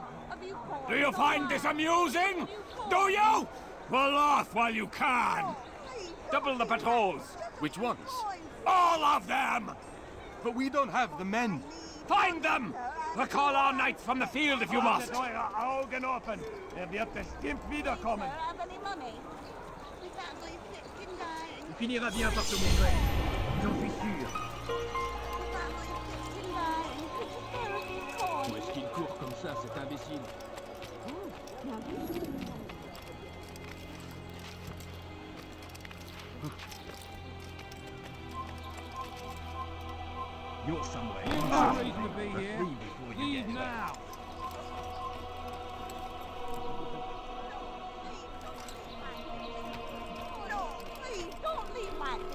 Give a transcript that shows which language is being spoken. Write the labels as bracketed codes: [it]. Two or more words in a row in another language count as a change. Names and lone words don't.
[en] Do you find this amusing? Do you? Well, laugh while you can. Double the patrols. Which ones? All of them! But we don't have the men. Find them! Recall our knights from the field if you must. [de] Eure Augen open. Wird bestimmt wiederkommen. [fr] Il finira bien par se montrer. J'en suis sûr. Où est-ce qu'il court comme ça, cet imbécile? [en] You're somewhere. No reason to be here. Leave now. No, please, don't leave like this.